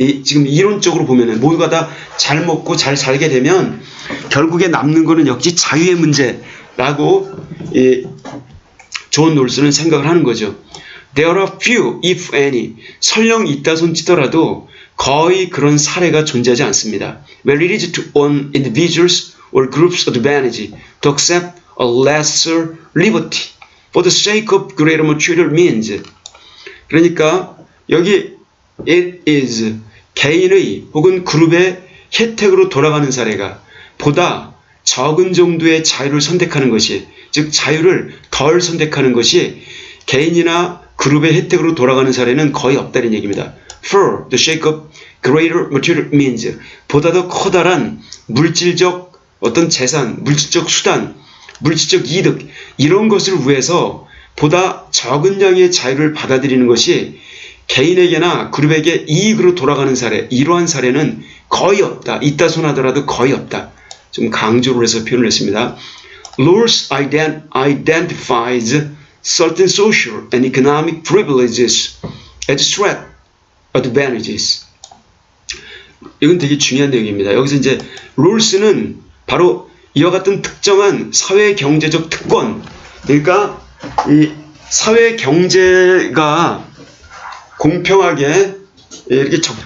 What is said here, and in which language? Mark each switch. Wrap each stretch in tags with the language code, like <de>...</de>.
<ko>지금 이론적으로 보면은 모두가 다 잘 먹고 잘 살게 되면 결국에 남는 거는 역시 자유의 문제라고 존 롤스는 생각을 하는 거죠.</ko> <en>There are few, if any.</en> <ko>설령 있다 손치더라도 거의 그런 사례가 존재하지 않습니다.</ko> <en>Where it is to own individuals or groups advantage to accept a lesser liberty for the sake of greater material means.</en> <ko>그러니까 여기</ko> <en>it is</en> <ko>개인의 혹은 그룹의 혜택으로 돌아가는 사례가 보다 적은 정도의 자유를 선택하는 것이, 즉 자유를 덜 선택하는 것이 개인이나 그룹의 혜택으로 돌아가는 사례는 거의 없다는 얘기입니다.</ko> <en>For the sake of greater material means.</en> <ko>보다 더 커다란 물질적 어떤 재산, 물질적 수단, 물질적 이득, 이런 것을 위해서 보다 적은 양의 자유를 받아들이는 것이 개인에게나 그룹에게 이익으로 돌아가는 사례, 이러한 사례는 거의 없다. 있다 손하더라도 거의 없다. 좀 강조를 해서 표현을 했습니다.</ko> <en>Laws identifies certain social and economic privileges as threat advantages.</en> <ko>이건 되게 중요한 내용입니다. 여기서 이제 롤스는 바로 이와 같은 특정한 사회 경제적 특권, 그러니까 이 사회 경제가 공평하게 이렇게</ko>